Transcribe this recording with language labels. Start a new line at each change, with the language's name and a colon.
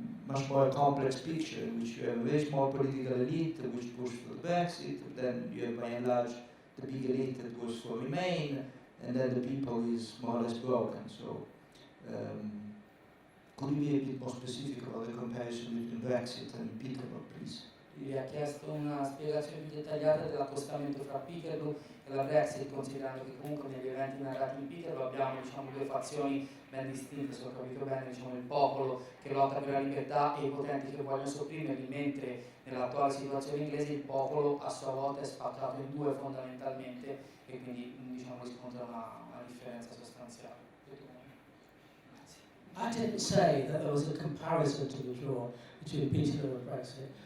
English: much more complex picture in which you have a very small political elite which pushed for the Brexit, then you have by and large the big elite that was for Remain, and then the people is more or less broken. So, could you be a bit more specific about the comparison between Brexit and Peterloo, please?
Italian: Vi ha chiesto una spiegazione più dettagliata dell'accostamento fra Peterloo e la Brexit, considerando che comunque negli eventi narrati in Peterloo abbiamo, diciamo, due fazioni ben distinte, se ho capito bene, diciamo, il popolo che lotta per la libertà e i potenti che vogliono sopprimerli, mentre nell'attuale situazione inglese il popolo a sua volta è spaccato in due fondamentalmente, e quindi, diciamo, riscontra una differenza sostanziale.
English: I didn't say that there was a comparison to be drawn between Peterloo and Brexit.